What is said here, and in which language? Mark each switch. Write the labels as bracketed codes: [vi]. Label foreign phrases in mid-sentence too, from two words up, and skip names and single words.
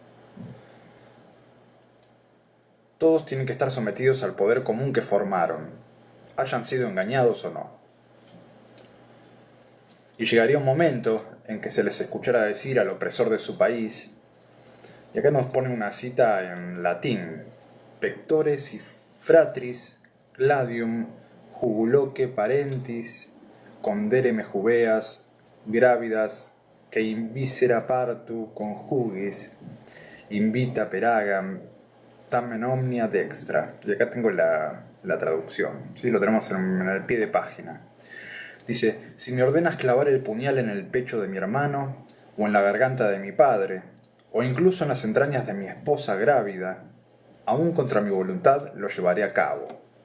[es] Todos tienen que estar sometidos al poder común que formaron, hayan sido engañados o no. Y llegaría un momento en que se les escuchara decir al opresor de su país, y acá nos pone una cita en latín: [la] pectores y fratris gladium juguloque parentis condere jubeas gravidas que in viscera partu conjugis invita peragam tamen omnia dextra. [es] Y acá tengo la traducción, ¿sí? Lo tenemos en el pie de página. Dice: si me ordenas clavar el puñal en el pecho de mi hermano, o en la garganta de mi padre, o incluso en las entrañas de mi esposa grávida, aún contra mi voluntad lo llevaré a cabo.